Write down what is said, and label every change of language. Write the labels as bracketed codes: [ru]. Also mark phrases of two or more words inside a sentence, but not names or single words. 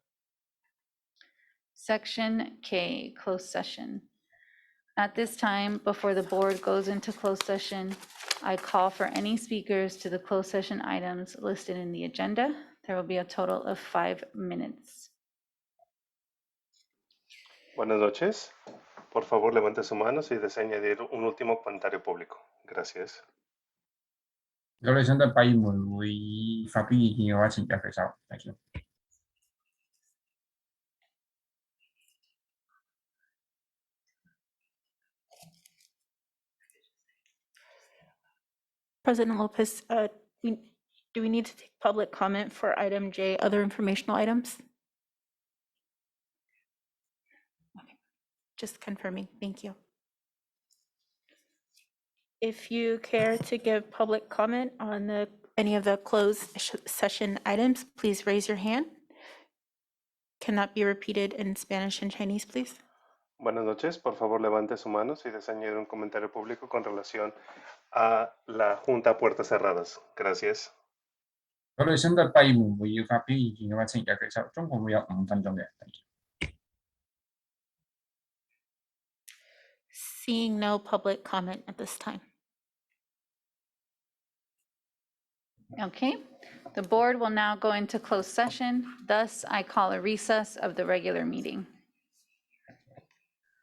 [en] Section K, closed session. At this time, before the board goes into closed session, I call for any speakers to the closed session items listed in the agenda. There will be a total of 5 minutes. [es] Buenas noches. Por favor, levante su mano si desea añadir un último comentario público. Gracias. [yue] 各位想對閉門會議發表意見嘅話，請舉手。 [en] Thank you. President Lopez, do we need to take public comment for item J, other informational items? Okay, just confirming, thank you. If you care to give public comment on any of the closed session items, please raise your hand. Cannot be repeated in Spanish and Chinese, please. [es] Buenas noches. Por favor, levante su mano si desea añadir un comentario público con relación a la Junta a puertas cerradas. Gracias. [yue] 各位想對閉門會議發表意見嘅話，請舉手。總共會有5分鐘嘅。 [en] Thank you. Seeing no public comment at this time. Okay, the board will now go into closed session. Thus, I call a recess of the regular meeting.